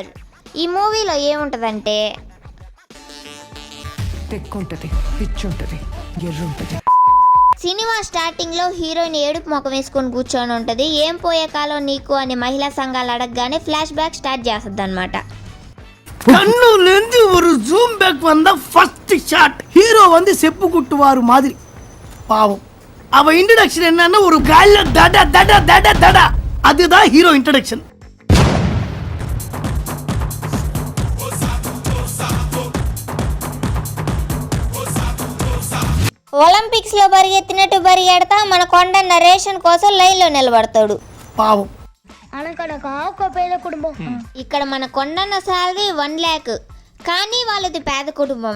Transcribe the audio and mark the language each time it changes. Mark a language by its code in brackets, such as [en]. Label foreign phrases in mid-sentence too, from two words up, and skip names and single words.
[te] ఈ మూవీలో ఏముంటుందంటే సినిమా స్టార్టింగ్లో హీరోయిన్ ఏడుపు ముఖం వేసుకొని కూర్చొని ఉంటుంది. ఏం పోయే కాలం నీకు అని మహిళా సంఘాలు అడగగానే [en] flash back start [te] చేస్తుంది అనమాట. [ta] கண்ணுலேருந்து ஒரு [en] zoom back [ta] வந்த [en] first shot [ta] ஹீரோ வந்து செப்பு குட்டுவாரு மாதிரி பாவம். அவ இன்ட்ரடக்ஷன் என்னன்னா ஒரு கால்ல தட தட தட தட, அதுதான் ஹீரோ இன்ட்ரடக்ஷன். [te] ఒలింపిక్స్ లో పరిగెత్తినట్టు పరిగెడతా మన కొండన్న రేషన్ కోసం లైన్ లో నిలబడతాడు. పావం. ఇక్కడ మన కొండన్న శాలరీ 1 lakh, కానీ వాళ్ళది పేద కుటుంబమే.